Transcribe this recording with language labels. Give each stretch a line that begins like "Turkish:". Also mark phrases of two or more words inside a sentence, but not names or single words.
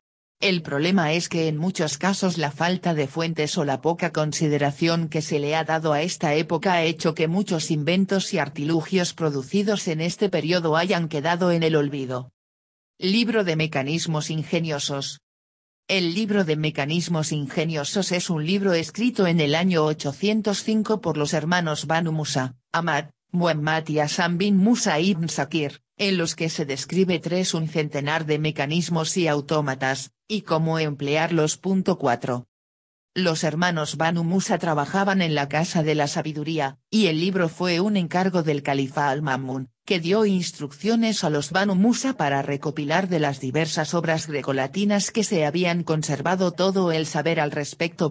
Spanish: El problema es que en muchos casos la falta de fuentes o la poca consideración que se le ha dado a esta época ha hecho que muchos inventos y artilugios producidos en este periodo hayan quedado en el olvido. Libro de mecanismos ingeniosos. El libro de mecanismos ingeniosos es un libro escrito en el año 805 por los hermanos Banu Musa, Ahmad, Muhammad y Hasan bin Musa ibn Sakir, en los que se describe un centenar de mecanismos y autómatas, y cómo emplearlos. 4. Los hermanos Banu Musa trabajaban en la Casa de la Sabiduría, y el libro fue un encargo del califa Al-Ma'mún, que dio instrucciones a los Banu Musa para recopilar de las diversas obras grecolatinas que se habían conservado todo el saber al respecto.